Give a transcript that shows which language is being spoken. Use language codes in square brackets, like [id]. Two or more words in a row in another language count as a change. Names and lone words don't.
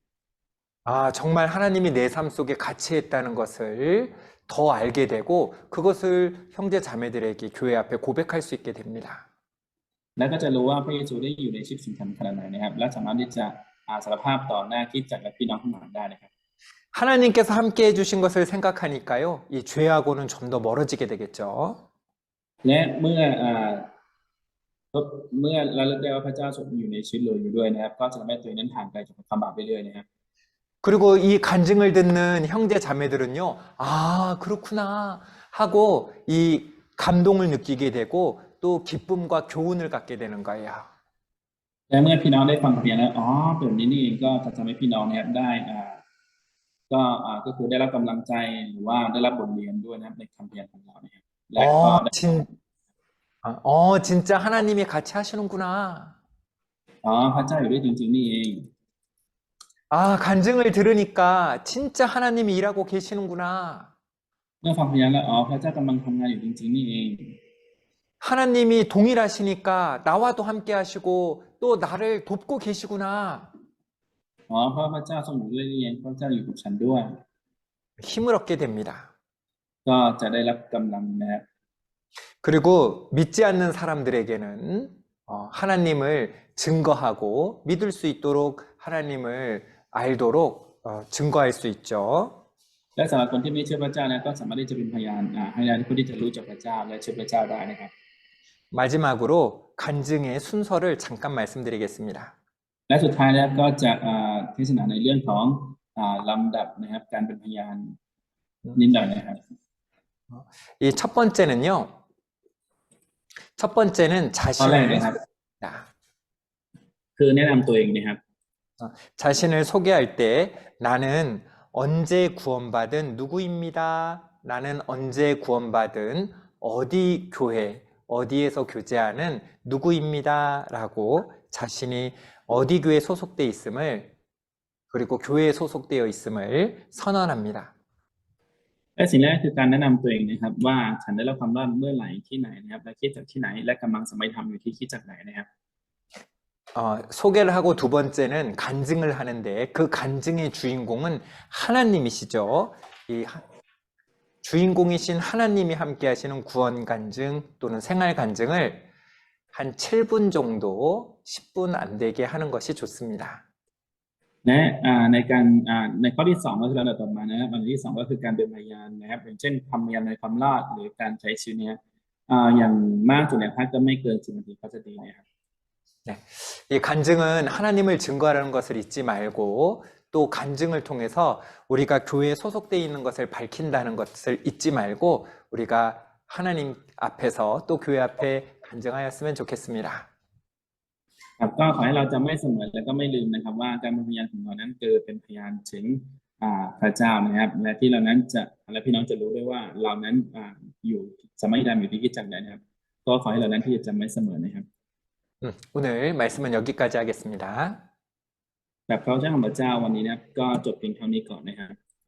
[ko] 정말 하나님이 내 삶 속에 같이 했다는 것을 더 알게 되고 그것을 형제 자매들에게 교회 앞에 고백할 수 있게 됩니다. [th] และก็จะรู้ว่าพระเยซูได้อยู่ในชีวิตสำคัญขนาดไหนนะครับและสามารถที่จะสารภาพต่อหน้าคริสตจักรและพี่น้องทั้งหลายได้นะครับ [ko] 하나님께서 함께 해주신 것을 생각하니까요, 이 죄하고는 좀 더 멀어지게 되겠죠. [th] และเมื่อเราเลือกได้ว่าพระเจ้าทรงอยู่ในชีวิตเราอยู่ด้วยนะครับก็จะทำให้ตัวเองนั้นห่างไกลจากความบาปไปเรื่อยๆนะครับ [ko] 그리고 이 간증을 듣는 형제 자매들은요, 그렇구나 하고 이 감동을 느끼게 되고 또 기쁨과 교훈을 갖게 되는 거예요. [th] และเมื่อพี่น้องได้ฟังคำพยานแล้วแบบนี้นี่เองก็จะทำให้พี่น้องนะครับได้ก็คือได้รับกำลังใจหรือว่าได้รับบทเรียนด้วยนะครับในคำพยานของเรานะครับและก็ได้ [ko] 진짜 하나님이 같이 하시는구나. [th] พระเจ้าอยู่ด้วยจริงๆนี่เอง [ko] 간증을 들으니까 진짜 하나님이 일하고 계시는구나. [th] เมื่อฟังพยานแล้วพระเจ้ากำลังทำงานอยู่จริงๆนี่เอง [ko] 하나님이 동일하시니까 나와도 함께 하시고 또 나를 돕고 계시구나. [th] เพราะพระเจ้าทรงอยู่ด้วยนี่เองพระเจ้าอยู่กับฉันด้วย [ko] 힘을 얻게 됩니다. [th] ก็จะได้รับกำลังนะครับ [ko] 그리고 믿지 않는 사람들에게는 하나님을 증거하고 믿을 수 있도록 하나님을 알도록 증거할 수 있죠. [th] และสำหรับคนที่ไม่เชื่อพระเจ้านะก็สามารถที่จะเป็นพยานให้ได้ผู้ที่จะรู้จักพระเจ้าและเชื่อพระเจ้าได้นะครับ [ko] 마지막으로 간증의 순서를 잠깐 말씀드리겠습니다. [th] และสุดท้ายแล้วก็จะเทศนาในเรื่องของลำดับนะครับการเป็นพยานนิดหน่อยนะครับ [ko] 이 첫 번째는 자신을 [th] คือแนะนำตัวเองนะครับ [ko] 자신을 소개할 때 나는 언제 구원받은 누구입니다. 나는 언제 구원받은 어디 교회, 어디에서 교제하는 누구입니다. 라고 자신이 어디 교회에 소속되어 있음을 그리고 교회에 소속되어 있음을 선언합니다. [th] และสิ่งแรกคือการแนะนำตัวเองนะครับว่าฉันได้รับความรอดเมื่อไหร่ที่ไหนนะครับและคริสตจักรที่ไหนและกำลังสมัยธรรมอยู่ที่คริสตจักรไหนนะครับ [ko] 소개를 하고 두 번째는 간증을 하는데 그 간증의 주인공은 하나님이시죠. 주인공이신 하나님이 함께 하시는 구원 간증 또는 생활 간증을 한 7분 정도 10분 안 되게 하는 것이 좋습니다. [th] และในข้อที่2ก็คือลำดับต่อมานะครับอันที่2ก็คือการเป็นพยานนะครับอย่างเช่นคำพยานในความรอดหรือการใช้ชีวิตเนี่ยอย่างมากสุดเนี่ยก็ไม่เกิน10 นาทีก็จะดีนะครับ [ko] 네, 이 간증은 하나님을 증거하는 것을 잊지 말고 또 간증을 통해서 우리가 교회에 소속되어 있는 것을 밝힌다는 것을 잊지 말고 우리가 하나님 앞에서 또 교회 앞에 간증하였으면 좋겠습니다. [th] ครับก็ขอให้เราจำไว้เสมอและก็ไม่ลืมนะครับว่าการเป็นพยานของเรานั้นคือเป็นพยานถึงพระเจ้านะครับและที่เรานั้นจะและพี่น้องจะรู้ด้วยว่าเรานั้นอยู่สมัยธรรมอยู่ที่คริสตจักรไหนนะครับก็ขอให้เรานั้นที่จะจำไว้เสมอนะครับ [ko] 오늘 말씀은 여기까지 하겠습니다. [th] แบบพระเจ้าของพระเจ้าวันนี้นะครับก็จบเพียงเท่านี้ก่อนนะครับ